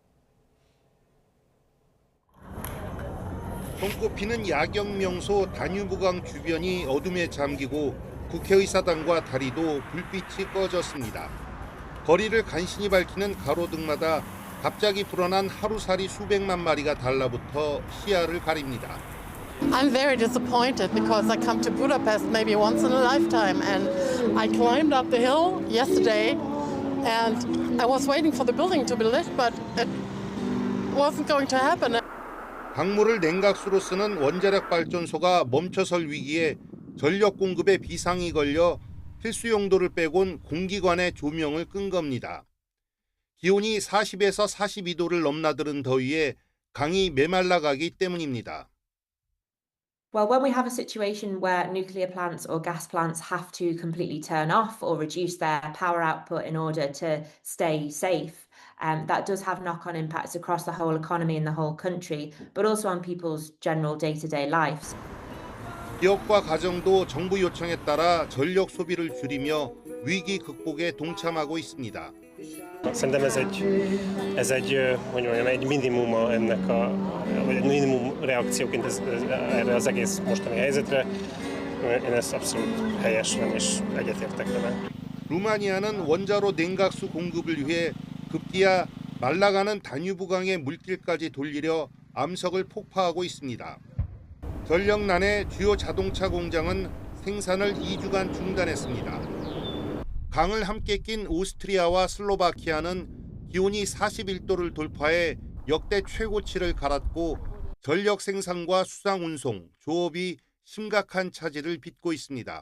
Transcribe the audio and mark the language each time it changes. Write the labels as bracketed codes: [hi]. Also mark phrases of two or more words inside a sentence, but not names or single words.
[ko] 손꼽히는 야경 명소 다뉴브강 주변이 어둠에 잠기고 국회의사당과 다리도 불빛이 꺼졌습니다. 거리를 간신히 밝히는 가로등마다 갑자기 불어난 하루살이 수백만 마리가 달라붙어 시야를 가립니다. [en] I'm very disappointed because I come to Budapest maybe once in a lifetime and I climbed up the hill yesterday and I was waiting for the building to be lit but it wasn't going to happen. [ko] 강물을 냉각수로 쓰는 원자력 발전소가 멈춰설 위기에 전력 공급에 비상이 걸려 필수 용도를 빼곤 공기관의 조명을 끈 겁니다. 기온이 40에서 42도를 넘나드는 더위에 강이 메말라가기 때문입니다. [en] Well, when we have a situation where nuclear plants or gas plants have to completely turn off or reduce their power output in order to stay safe, that does have knock-on impacts across the whole economy and the whole country, but also on people's general day-to-day lives. [ko] 기업과 가정도 정부 요청에 따라 전력 소비를 줄이며 위기 극복에 동참하고 있습니다. [hu] Szerintem ez egy hogy mondjam, egy minimuma ennek vagy egy minimum reakcióként erre az egész mostani helyzetre. Én ezt abszolút helyesem és egyetértek vele. [ko] 루마니아는 원자로 냉각수 공급을 위해 급기야 말라가는 다뉴브강의 물길까지 돌리려 암석을 폭파하고 있습니다. 전력난에 주요 자동차 공장은 생산을 2주간 중단했습니다. 강을 함께 낀 오스트리아와 슬로바키아는 기온이 41도를 돌파해 역대 최고치를 갈았고 전력 생산과 수상 운송, 조업이 심각한 차질을 빚고 있습니다.